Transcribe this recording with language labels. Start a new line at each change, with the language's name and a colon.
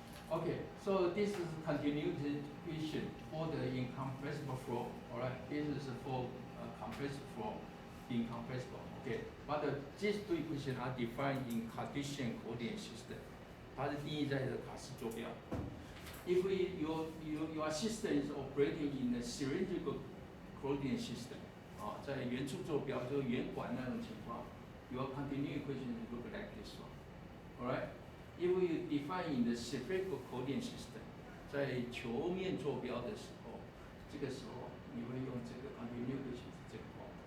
English: Okay, so this is continuity equation for the incompressible flow. All right, this is for compressible flow, incompressible. Okay, but these two equations are defined in Cartesian coordinate system.
Chinese: 它是定义在这个卡氏坐标。
English: If your system is operating in a cylindrical coordinate system,
Chinese: 在圆柱坐标就是圆管那种情况
English: ，your continuity equation look like this one. All right. If you define in the spherical coordinate system,
Chinese: 在球面坐标的时候，这个时候你会用这个 continuity equation 这个方。